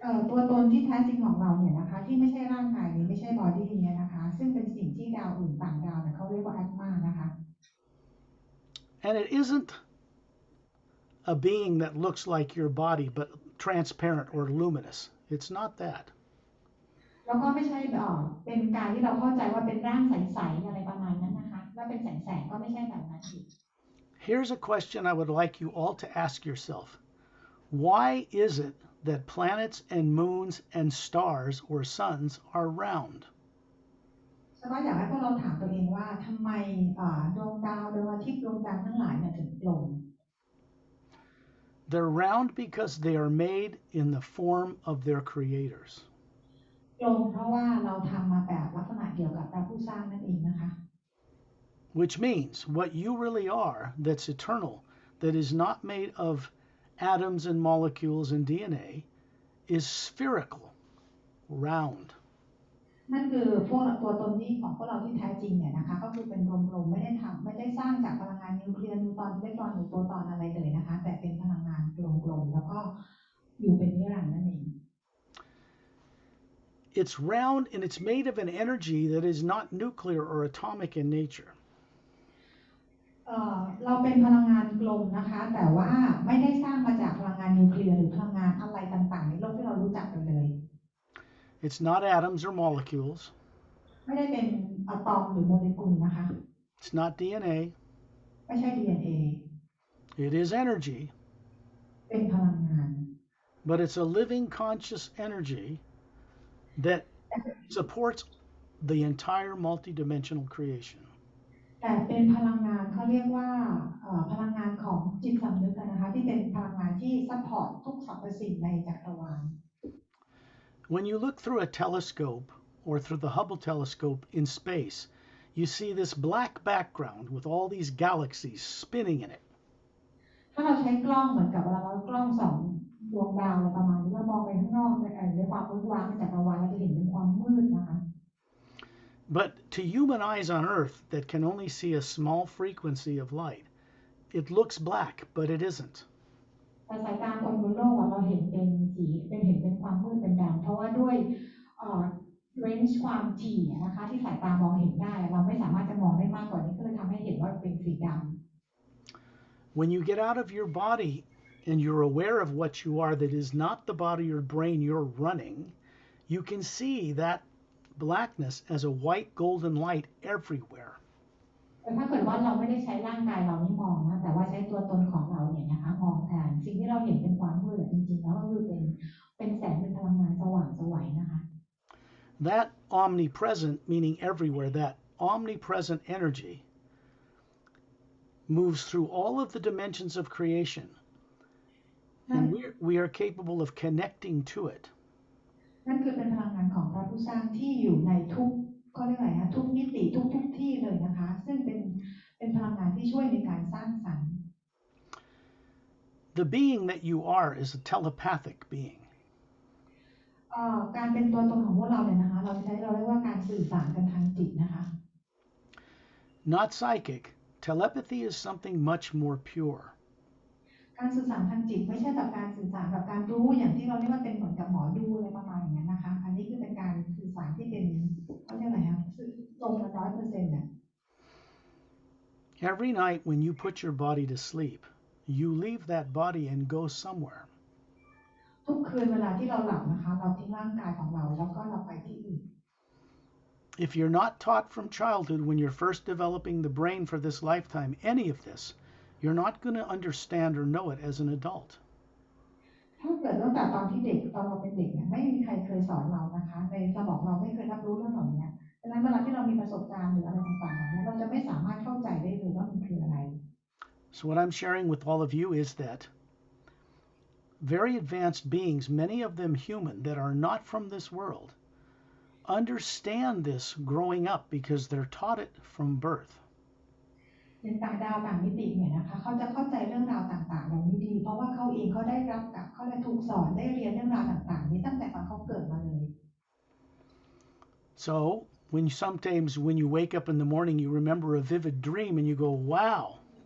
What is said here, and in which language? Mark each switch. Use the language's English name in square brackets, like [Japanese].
[Thai] ตัวตนที่แท้จริงของเราเนี่ยนะคะที่ไม่ใช่ร่างกายนี้ไม่ใช่บอดี้เนี่ยนะคะซึ่งเป็นสิ่งที่ดาวอื่นต่างดาวเนี่ยเขาเรียกว่าแอตมานะคะ [English] And it isn't a being that looks like your body but transparent or luminous. It's not that. [Thai] แล้วก็ไม่ใช่เป็นการที่เราเข้าใจว่าเป็นร่างใสๆอะไรประมาณนั้นนะคะแล้วเป็นแสงๆก็ไม่ใช่แบบนั้นอีก [English] Here's a question I would like you all to ask yourself. Why is it that planets and moons and stars or suns are round? [Thai] แล้วก็อยากให้พวกเราถามตัวเองว่าทำไมดวงดาวดวงอาทิตย์ดวงจันทร์ทั้งหลายเนี่ยถึงกลม [English] They're round because they are made in the form of their creators. [Thai] กลมเพราะว่าเราทำมาแบบลักษณะเกี่ยวกับพระผู้สร้างนั่นเองนะคะ [English] Which means what you really are that's eternal, that is not made of atoms and molecules and DNA, is spherical, round. [Thai] นั่นคือพวกตัวตนที่ของพวกเราที่แท้จริงเนี่ยนะคะก็คือเป็นกลมๆไม่ได้สร้างจากพลังงานนิวเคลียร์นิวตรอนอิเล็กตรอนหรือโปรตอนอะไรเลยนะคะแต่เป็นพลังงานกลมๆแล้วก็อยู่เป็นนิรันดร์นั่นเอง [English] It's round and it's made of an energy that is not nuclear or atomic in nature. [Thai] เราเป็นพลังงานกลมนะคะแต่ว่าไม่ได้สร้างมาจากพลังงานนิวเคลียร์หรือพลังงานอะไรต่างๆในโลกที่เรารู้จักกันเลย [English] It's not atoms or molecules. [Thai] ไม่ได้เป็นอะตอมหรือโมเลกุลนะคะ [English] It's not DNA. [Thai] ไม่ใช่ DNA [English] It is energy, [Thai] เป็นพลังงาน [English] but it's a living conscious energy that supports the entire multidimensional creation. [Thai] แต่เป็นพลังงานเขาเรียกว่าพลังงานของจิตสำนึกนะคะที่เป็นพลังงานที่ซัพพอร์ตทุกสรรพสิ่งในจักรวาล [English] When you look through a telescope or through the Hubble telescope in space, you see this black background with all these galaxies spinning in it. [Thai] ถ้าเราใช้กล้องเหมือนกับเวลาเรากล้องส่องดวงดาวอะไรประมาณนี้เรามองไปข้างนอกในความมืดว้างในจักรวาลเราจะเห็นเป็นความมืดนะคะ [English] But to human eyes on Earth that can only see a small frequency of light, it looks black, but it isn't. [Thai] แต่สายตาคนบนโลกเราเห็นเป็นสีเป็นเห็นเป็นความมืดเป็นดำเพราะว่าด้วยเรนจ์ความถี่นะคะที่สายตามองเห็นได้เราไม่สามารถจะมองได้มากกว่านี้ก็เลยทำให้เห็นว่าเป็นสีดำ [English] When you get out of your body and you're aware of what you are that is not the body or brain you're running, you can see that blackness as a white golden light everywhere. [Thai] แต่ถ้าเกิดว่าเราไม่ได้ใช้ร่างกายเรานี่มองนะแต่ว่าใช้ตัวตนของเราเนี่ยนะคะมองแทนสิ่งที่เราเห็นเป็นความมืดจริงๆแล้วก็คือเป็นแสงเป็นพลังงานสว่างไสวนะคะ [English] That omnipresent, meaning everywhere, that omnipresent energy moves through all of the dimensions of creation, and we are capable of connecting to it. [Thai] นั่นคือเป็นพลังงานของพระผู้สร้างที่อยู่ในทุกก็เรียกอะไรนะทุกมิติทุกที่เลยนะคะซึ่งเป็นพลังงานที่ช่วยในการสร้างสรรค์ [English] The being that you are is a telepathic being. [Thai] การเป็นตัวตนของพวกเราเนี่ยนะคะเราเรียกว่าการสื่อสารกันทางจิตนะคะ [English] Not psychic. Telepathy is something much more pure. [Thai] การสื่อสารทางจิตไม่ใช่แบบการสื่อสารแบบการรู้อย่างที่เราเรียกว่าเป็นเหมือนกับหมอดูอะไรประมาณอย่างนั้นนะคะอันนี้คือเป็นการสื่อสารที่เป็นเขาเรียกอะไรคะตรงกัน100%เนี่ย [English] Every night when you put your body to sleep, you leave that body and go somewhere. [Thai] ทุกคืนเวลาที่เราหลับนะคะเราทิ้งร่างกายของเราแล้วก็เราไปที่อื่น [English] If you're not taught from childhood when you're first developing the brain for this lifetime any of this, you're not going to understand or know it as an adult. [Thai] ถ้าเกิดตั้งแต่ตอนที่เด็กตอนเราเป็นเด็กเนี่ยไม่มีใครเคยสอนเรานะคะในสมองเราไม่เคยรับรู้เรื่องเหล่านี้ดังนั้นเวลาที่เรามีประสบการณ์หรืออะไรต่างๆเหล่านี้เราจะไม่สามารถเข้าใจได้เลยว่ามันคืออะไร [English] So what I'm sharing with all of you is that very advanced beings, many of them human, that are not from this world, understand this growing up because they're taught it from birth. [Thai] ในต่างดาวต่างมิติเนี่ยนะคะเขาจะเข้าใจเรื่องราวต่างๆเหล่านี้ดีเพราะว่าเขาเองเขาได้รับกับเขาได้ถูกสอนได้เรียนเรื่องราวต่างๆนี้ตั้งแต่ตอนเขาเกิดมาเลย [English] So sometimes when you wake up in the morning, you remember a vivid dream and you go, wow.